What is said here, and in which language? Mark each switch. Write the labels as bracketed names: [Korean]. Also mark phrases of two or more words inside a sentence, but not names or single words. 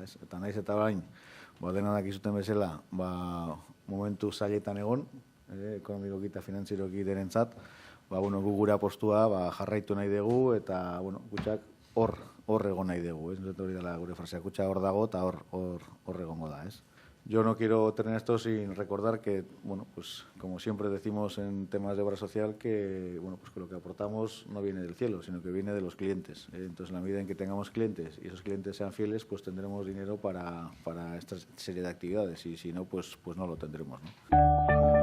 [Basque] Eta naiz eta bain, dena dakizuten bezala, momentu zailetan egon, ekonomikoki eta finantzieroki derentzat, gu gure apostua jarraitu nahi dugu, eta Kutxak hor egon nahi dugu. Hori dela gure frasea, Kutxa hor dago eta hor egongo da. [Spanish] Yo no quiero terminar esto sin recordar que, como siempre decimos en temas de obra social, que lo que aportamos no viene del cielo, sino que viene de los clientes. Entonces, en la medida en que tengamos clientes y esos clientes sean fieles, pues tendremos dinero para esta serie de actividades, y si no, pues no lo tendremos, ¿no?